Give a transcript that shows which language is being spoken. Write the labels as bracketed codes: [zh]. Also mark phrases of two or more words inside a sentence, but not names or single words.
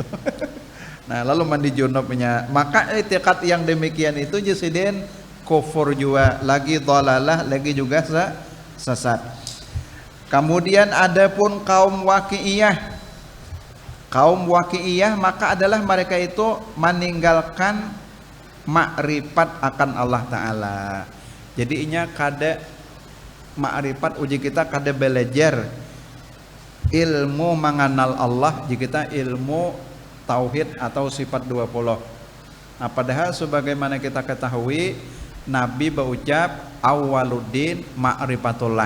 [id] Nah, lalu mandi junubnya. Maka i'tiqad yang demikian itu jasiden kufur juga, lagi dhalalah, lagi juga sesat. Kemudian adapun kaum waqi'iyah. Kaum waqi'iyah maka adalah mereka itu meninggalkan makrifat akan Allah Ta'ala. [bjn] Jadi inya kada makrifat uji kita kada belajar ilmu mengenal Allah, jika kita ilmu tauhid atau sifat 20. [id] Padahal sebagaimana kita ketahui Nabi berucap [ar] أول الدين معرفة الله.